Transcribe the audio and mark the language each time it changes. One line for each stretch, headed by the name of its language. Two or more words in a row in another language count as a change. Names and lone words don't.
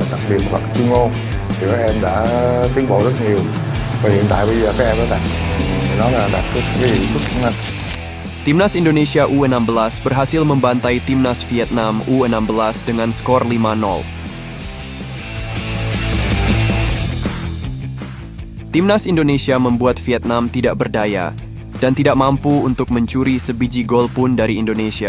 Vietnamese: biệt hoặc chuyên môn thì các em đã tiến bộ rất nhiều, và hiện tại bây giờ các em đã đạt cái hiệu suất nhanh.
Indonesian: Timnas Indonesia U16 berhasil membantai Timnas Vietnam U16 dengan skor 5-0. Timnas Indonesia membuat Vietnam tidak berdaya dan tidak mampu untuk mencuri sebiji gol pun dari Indonesia.